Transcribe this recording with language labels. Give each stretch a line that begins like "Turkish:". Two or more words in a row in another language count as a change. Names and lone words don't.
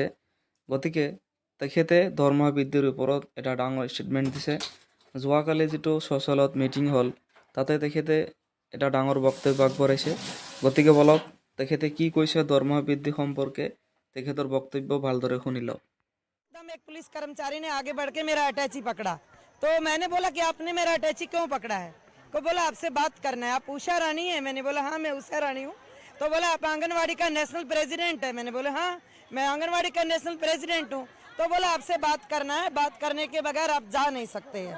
Assamese: গতিকে তেখেতে দৰমহা বৃদ্ধিৰ ওপৰত এটা ডাঙৰ ষ্টেটমেণ্ট দিছে। যোৱাকালি যিটো ছ'চিয়েলত মিটিং হ'ল তাতে তেখেতে এটা ডাঙৰ বক্তব্য আগবঢ়াইছে। গতিকে বলক তেখেতে কি কৈছে দৰমহা বৃদ্ধি সম্পৰ্কে তেখেতৰ বক্তব্য ভালদৰে শুনি লওক।
Hindi: एक पुलिस कर्मचारी ने आगे बढ़ के मेरा अटैची पकड़ा, तो मैंने बोला कि आपने मेरा अटैची क्यों पकड़ा है? को बोला आपसे बात करना है। आप उषा रानी है? मैंने बोला हाँ मैं उषा रानी हूँ। तो बोला आप आंगनवाड़ी का
English: national president
Hindi: है? मैंने बोला हाँ मैं आंगनवाड़ी का
English: national president
Hindi: हूँ। तो बोला आपसे बात करना है, बात करने के बगैर आप जा नहीं सकते हैं।